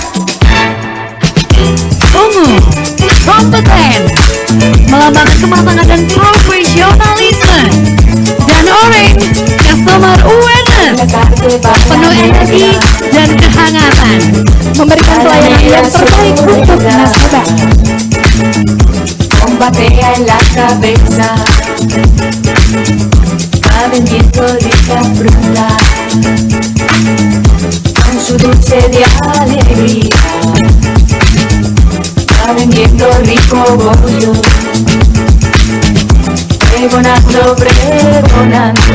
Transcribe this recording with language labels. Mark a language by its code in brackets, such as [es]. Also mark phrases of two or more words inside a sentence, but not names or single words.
[id] Ungu, kompeten, melambangkan kematangan dan profesionalisme. Dan orange, [en] customer awareness, [id] penuh energi dan kehangatan, memberikan pelayanan yang terbaik untuk nasabah. [es] Bombatea en la cabeza, va vendiendo rica fruta, con su dulce de alegría, va vendiendo rico bollo, pregonando pregonando.